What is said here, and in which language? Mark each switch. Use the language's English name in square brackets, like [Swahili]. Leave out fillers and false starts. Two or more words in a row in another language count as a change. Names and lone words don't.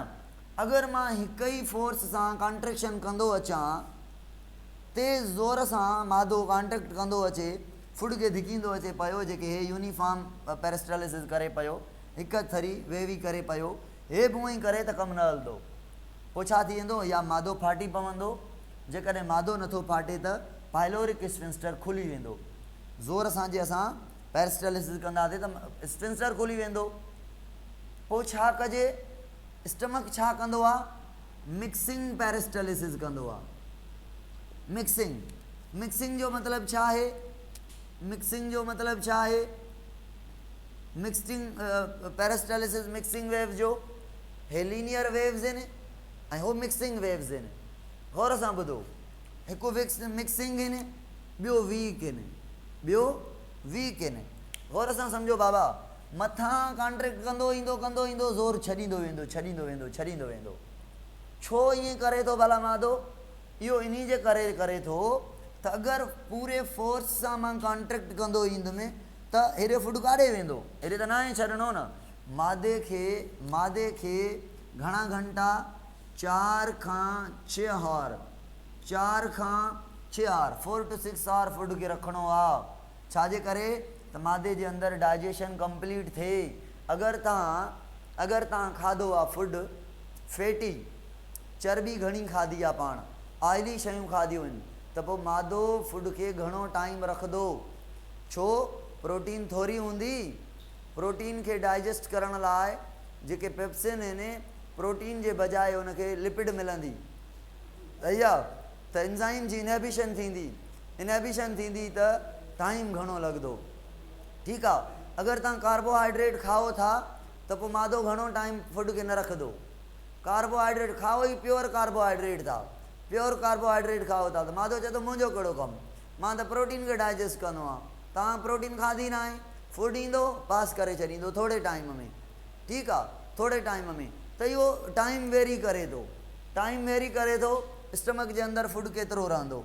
[Sindhi] अगरि मां हिक ई फोर्स सां कॉन्ट्रेक्शन कंदो अचां, तेज़ ज़ोर सां मादो कॉन्ट्रैक्ट कंदो अचे, फुड खे धिकींदो अचे पियो, जेके हे [English] uniform peristalsis [Sindhi] करे पियो, हिकु थरी वेवी करे पियो, हे बि हूअं ई करे त कमु न हलंदो, पोइ छा थी वेंदो, या मादो फाटी पवंदो, जेकॾहिं मादो नथो फाटे त [English] pyloric sphincter [Sindhi] खुली वेंदो, ज़ोर सां जे असां पेरिस्टालिसिस कंदासीं त स्फिंक्टर खुली वेंदो। पोइ छा कजे, स्टमक छा कंदो आहे, [English] mixing peristalsis [Sindhi] कंदो आहे, मिक्सिंग, मिक्सिंग जो मतिलबु छा आहे, मिक्सिंग जो मतिलबु छा आहे, [English] mixing peristalsis mixing wave [Sindhi] जो, हे [English] लीनियर [Sindhi] वेव्स आहिनि ऐं हो [English] mixing waves [Sindhi] आहिनि, गौर सां ॿुधो, हिकु मिक्सिंग आहिनि, ॿियो वीक आहिनि, ॿियो वीक आहिनि, गौर सां सम्झो बाबा, मथां कॉन्ट्रैक्ट कंदो ईंदो ज़ोर छॾींदो वेंदो, छो ईअं करे थो भला मादो, इहो इन जे करे थो त अगरि पूरे फोर्स सां मां कॉन्ट्रैक्ट कंदो ईंदुमि त हेॾे फुड काॾे वेंदो, हेॾे त न आहे छॾिणो न, मादे खे घणा घंटा, 4 खां 6 आवर, 4 खां 6 आवर, 4 to 6 आवर फुड खे रखिणो आहे, छाजे करे त मादे जे अंदरि [English] digestion complete [Sindhi] थिए। अगरि तव्हां खाधो आहे [English] food fatty, [Sindhi] चर्बी घणी खाधी आहे, पाण ऑयली शयूं खाधियूं आहिनि, त पोइ मादो फुड खे घणो टाइम रखंदो, छो प्रोटीन थोरी हूंदी, प्रोटीन खे डाइजेस्ट करण लाइ जेके पेप्सिन आहिनि, प्रोटीन जे बजाए हुनखे लिपिड मिलंदी, सही आहे, त एंजाइम जी इनहिबिशन थींदी त टाइम घणो लॻंदो, ठीकु आहे। अगरि तव्हां कार्बोहाइड्रेट खाओ था त पोइ मादो घणो टाइम फुड खे न रखंदो, कार्बोहाइड्रेट खाओ ई [English] pure carbohydrate [Sindhi] खाओ था त मादो चए थो मुंहिंजो कहिड़ो कमु, मां त प्रोटीन खे डाइजेस्ट कंदो आहियां, तव्हां प्रोटीन खाधी न आहे, फुड ईंदो पास करे छॾींदो थोरे टाइम में, ठीकु आहे, थोरे टाइम में, त इहो टाइम वेरी करे थो स्टमक जे अंदरि फुड केतिरो रहंदो।